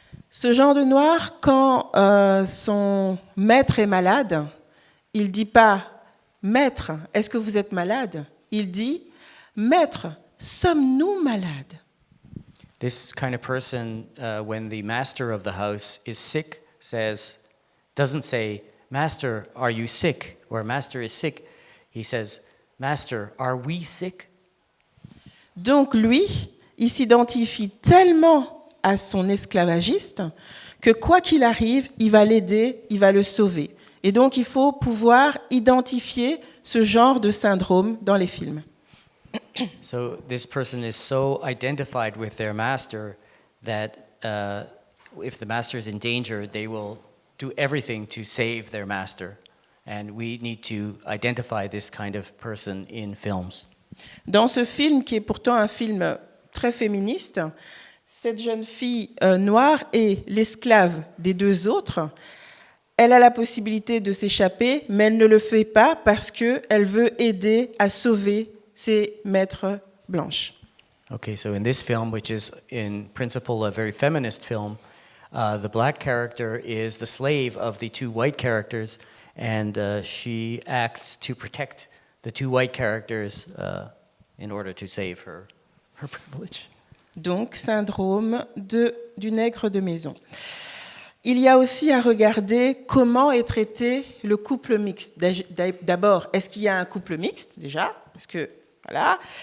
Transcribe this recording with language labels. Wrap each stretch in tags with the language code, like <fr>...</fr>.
<fr>Ce genre de noir, quand son maître est malade, il ne dit pas « Maître, est-ce que vous êtes malade ?» Il dit « Maître, sommes-nous malades ?»</fr> <en>This kind of person, when the master of the house is sick, doesn't say, "Master, are you sick?" or "Master is sick." He says, "Master, are we sick?"</en> <fr>Donc lui, il s'identifie tellement à son esclavagiste que quoi qu'il arrive, il va l'aider, il va le sauver. Et donc il faut pouvoir identifier ce genre de syndrome dans les films.</fr> <en>So this person is so identified with their master that if the master is in danger, they will do everything to save their master. And we need to identify this kind of person in films.</en> <fr>Dans ce film, qui est pourtant un film très féministe, cette jeune fille noire est l'esclave des deux autres. Elle a la possibilité de s'échapper, mais elle ne le fait pas parce qu'elle veut aider à sauver ses maîtres blanches.</fr> <en>Okay, so in this film, which is in principle a very feminist film, The black character is the slave of the two white characters, and she acts to protect the two white characters in order to save her privilege.</en> <fr>Donc, syndrome du nègre de maison. Il y a aussi à regarder comment est traité le couple mixte. D'abord, est-ce qu'il y a un couple mixte déjà? Parce que, voilà.</fr>